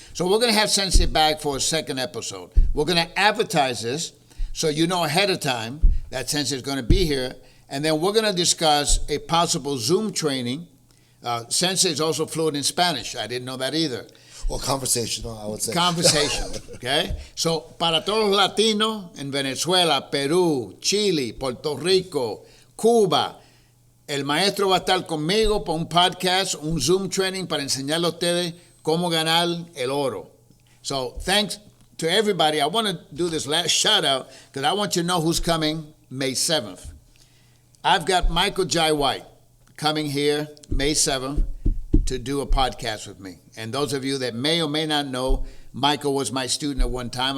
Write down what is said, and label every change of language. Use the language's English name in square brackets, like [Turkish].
[English] So we're going to have Sensei back for a second episode. We're going to advertise this so you know ahead of time that Sensei is going to be here. And then we're going to discuss a possible Zoom training. Sensei is also fluent in Spanish. I didn't know that either. Well, conversational, I would say. Conversational, okay? [Spanish] So, para todos los latinos en Venezuela, Perú, Chile, Puerto Rico, Cuba, el maestro va a estar conmigo para un podcast, un Zoom training para enseñarle a ustedes cómo ganar el oro. [English] So, thanks to everybody. I want to do this last shout out because I want you to know who's coming May 7th. I've got Michael Jai White coming here May 7th to do a podcast with me. And those of you that may or may not know, Michael was my student at one time.